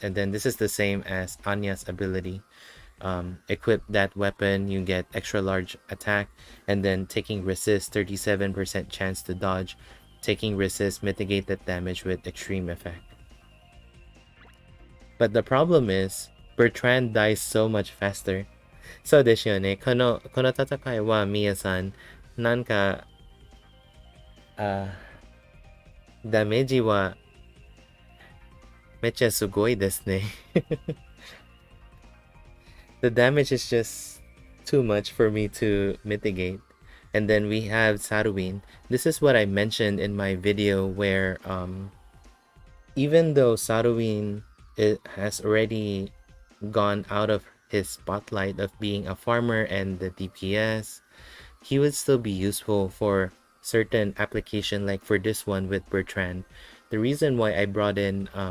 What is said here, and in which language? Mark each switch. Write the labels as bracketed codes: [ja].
[en] And then this is the same as Anya's ability. Equip that weapon, you get extra large attack, and then taking resist 37% chance to dodge, taking resist mitigate that damage with extreme effect. But the problem is Bertrand dies so much faster. [ja] そうですよね。この戦いはミヤさん、なんかダメージはめっちゃすごいですね。 [en] The damage is just too much for me to mitigate. And then we have Saruin. This is what I mentioned in my video where even though Saruin has already gone out of his spotlight of being a farmer and the DPS, he would still be useful for certain application, like for this one with Bertrand. The reason why I brought in